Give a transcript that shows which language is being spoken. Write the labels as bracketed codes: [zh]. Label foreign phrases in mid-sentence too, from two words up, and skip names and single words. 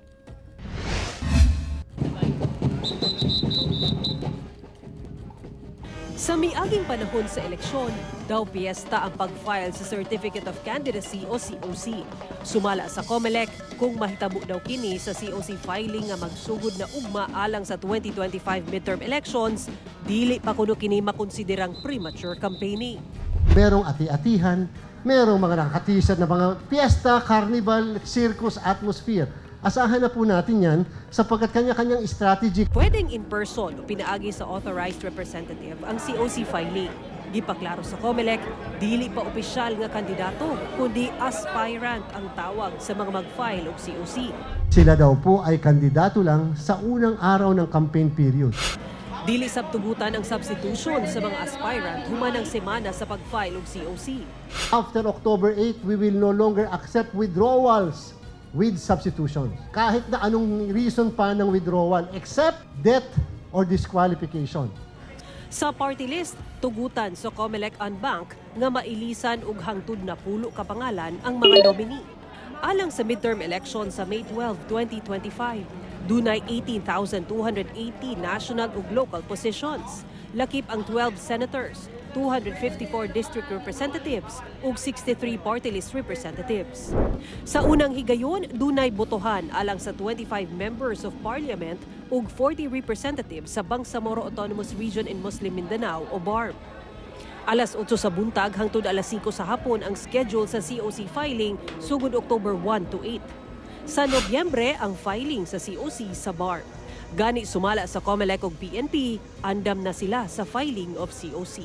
[ceb] Sa miaging panahon sa eleksyon, daw piyesta ang pag-file sa Certificate of Candidacy o COC. Sumala sa COMELEC kung mahitabo daw kini sa [en] COC filing [ceb] nga magsugod na ugma alang sa 2025 [en] midterm elections, [ceb] dili pa kuno kini makonsiderang [en] premature campaigning. [tl] Merong ati-atihan, merong mga nakatisad na mga piyesta, [en] carnival, circus, atmosphere. [tl] Asahan na po natin yan sapagkat kanya-kanyang strategy. [ceb] Pwedeng [en] in person [ceb] o pinaagi sa [en] authorized representative [ceb] ang [en] COC filing. [ceb] Gipaklaro sa COMELEC, dili pa opisyal nga kandidato, kundi aspirant ang tawag sa mga mag-file og COC. [tl] Sila daw po ay kandidato lang sa unang araw ng [en] campaign period. [ceb] Dili sabtugutan ang substitution sa mga aspirant humanang semana sa pag-file og COC. [en] After October 8, we will no longer accept withdrawals with substitutions. [tl] Kahit na anong reason pa ng withdrawal [en] except death or disqualification. [ceb] Sa [en] party list, [ceb] tugutan sa COMELEC Unbank nga mailisan ug hangtod na pulo ka pangalan ang mga nominee. Alang sa [en] midterm election [ceb] sa May 12, 2025, dunay 18,280 national ug [en] local positions. [ceb] Lakip ang 12 senators, 254 [en] district representatives [ceb] ug 63 [en] party list representatives. [ceb] Sa unang higayon, dunay botohan alang sa 25 [en] members of parliament [ceb] ug 40 representatives sa Bangsamoro Autonomous Region in Muslim Mindanao o BARM. Alas 8 sa buntag hangtod alas 5 sa hapon ang schedule sa [en] COC filing [ceb] sugod October 1 to 8. Sa Nobyembre ang filing sa COC sa BARM. Gani sumala sa COMELEC ug PNP, andam na sila sa [en] filing of COC.